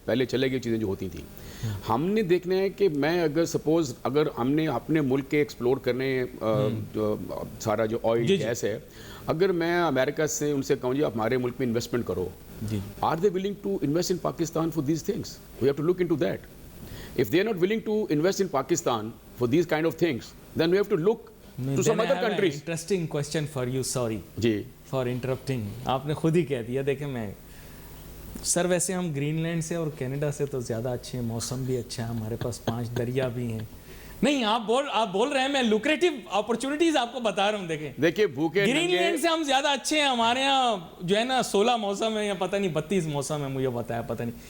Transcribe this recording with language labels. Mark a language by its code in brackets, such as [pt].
[ur] پہلے چلے گئی چیزیں جو ہوتی تھیں, ہم نے دیکھنا ہے کہ میں اگر سپوز اگر ہم نے اپنے ملک کے ایکسپلور کرنے جو سارا جو آئل گیس ہے, اگر میں امریکہ سے ان سے کہوں جی آپ ہمارے ملک میں انویسٹمنٹ کرو, [en] Are they willing to invest in Pakistan for these things? We have to look into that. If they are not willing to invest in Pakistan for these kind of things, then we have to look to some other countries. Interesting question for you, sorry [ur] جی [en] for interrupting. [ur] آپ نے خود ہی کہہ دیا. دیکھیں میں سر ویسے ہم green land سے اور کینیڈا سے تو زیادہ اچھے ہیں, موسم بھی اچھا ہے, ہمارے پاس 5 دریا بھی ہیں. نہیں آپ بول رہے ہیں, میں لوکریٹو اپرچونیٹیز آپ کو بتا رہا ہوں. دیکھیں بھوکے گرین لینڈ سے ہم زیادہ اچھے ہیں. ہمارے یہاں جو ہے نا 16 موسم ہے یا پتہ نہیں 32 موسم ہے, مجھے بتایا پتہ نہیں.